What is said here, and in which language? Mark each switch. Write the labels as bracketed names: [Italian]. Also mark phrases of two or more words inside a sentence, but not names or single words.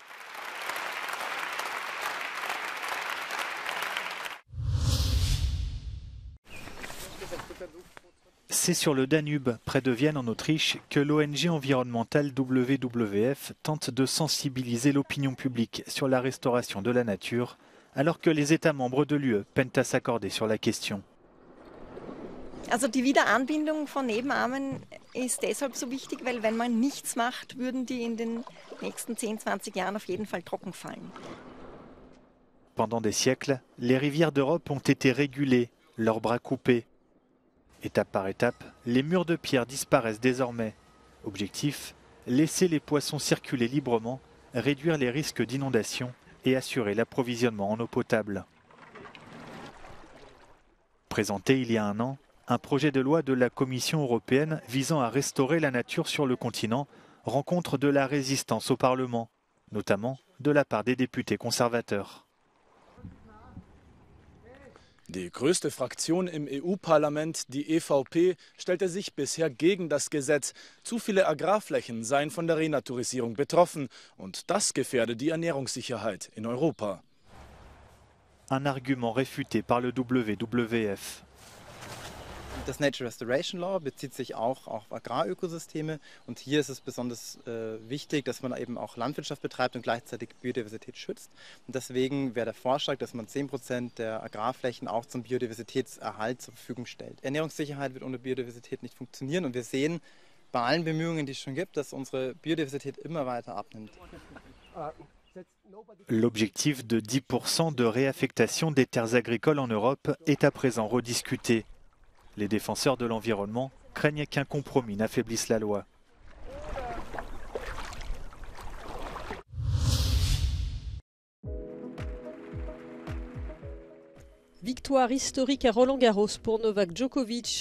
[French] C'est sur le Danube, près de Vienne en Autriche, que l'ONG environnementale WWF tente de sensibiliser l'opinion publique sur la restauration de la nature, alors que les États membres de l'UE peinent à s'accorder sur la question. [German] Also die Wiederanbindung von Nebenarmen ist deshalb so wichtig, weil wenn man nichts macht, würden die in den nächsten 10-20 Jahren auf jeden Fall trocken fallen. [French] Pendant des siècles, les rivières d'Europe ont été régulées, leurs bras coupés. Étape par étape, les murs de pierre disparaissent désormais. Objectif, laisser les poissons circuler librement, réduire les risques d'inondation et assurer l'approvisionnement en eau potable. Présenté il y a un an, un projet de loi de la Commission européenne visant à restaurer la nature sur le continent rencontre de la résistance au Parlement, notamment de la part des députés conservateurs. [German] Die größte Fraktion im EU-Parlament, die EVP, stellte sich bisher gegen das Gesetz. Zu viele Agrarflächen seien von der Renaturisierung betroffen und das gefährde die Ernährungssicherheit in Europa. [French] Un argument réfuté par le WWF. [German] Das Nature Restoration Law bezieht sich auch auf Agrarökosysteme und hier ist es besonders wichtig, dass man eben auch Landwirtschaft betreibt und gleichzeitig Biodiversität schützt. Und deswegen wäre der Vorschlag, dass man 10% der Agrarflächen auch zum Biodiversitätserhalt zur Verfügung stellt. Ernährungssicherheit wird ohne Biodiversität nicht funktionieren und wir sehen bei allen Bemühungen, die es schon gibt, dass unsere Biodiversität immer weiter abnimmt. [French] L'objectif de 10% de réaffectation des terres agricoles en Europe est à présent rediscuté. Les défenseurs de l'environnement craignent qu'un compromis n'affaiblisse la loi. Victoire historique à Roland-Garros pour Novak Djokovic.